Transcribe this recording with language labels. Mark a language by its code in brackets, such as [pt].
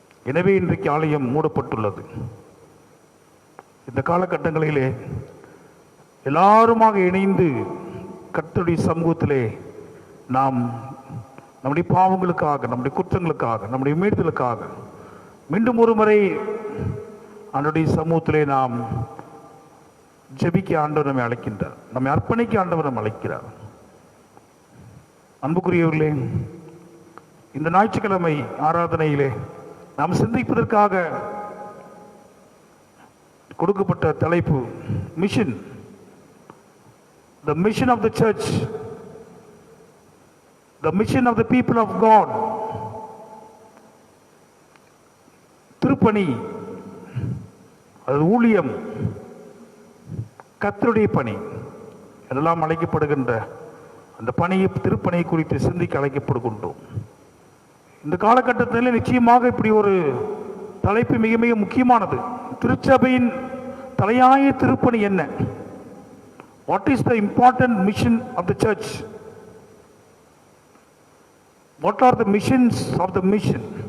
[ta] எனவே இன்றைக்கு ஆலயம் மூடப்பட்டுள்ளது. இந்த காலகட்டங்களிலே எல்லாருமாக இணைந்து கர்த்தருடைய சமூகத்திலே நாம் நம்முடைய பாவங்களுக்காக, நம்முடைய குற்றங்களுக்காக, நம்முடைய மீறுதலுக்காக மீண்டும் ஒரு முறை ஆண்டவருடைய சமூகத்திலே நாம் ஜெபிக்க ஆண்டவர் நம்மை அழைக்கின்றார், நம்மை அர்ப்பணிக்க ஆண்டவர் நம்மை அழைக்கிறார். அன்புக்குரியவர்களே, இந்த ஞாயிற்றுக்கிழமை ஆராதனையிலே நாம் சிந்திப்பதற்காக கொடுக்கப்பட்ட தலைப்பு mission, [en] the mission of the church, the mission of the people of God. [ta] திருப்பணி, அது ஊழியம், கர்த்தருடைய பணி இதெல்லாம் அழைக்கப்படுகின்ற அந்த பணியை, திருப்பணியை குறித்து சிந்திக்க அழைக்கப்படுகின்றோம். இந்த காலகட்டத்தில் நிச்சயமாக இப்படி ஒரு தலைப்பு மிக மிக முக்கியமானது. திருச்சபையின் தலையாய திருப்பணி என்ன? [en] What is the important mission of the church? What are the missions of the mission?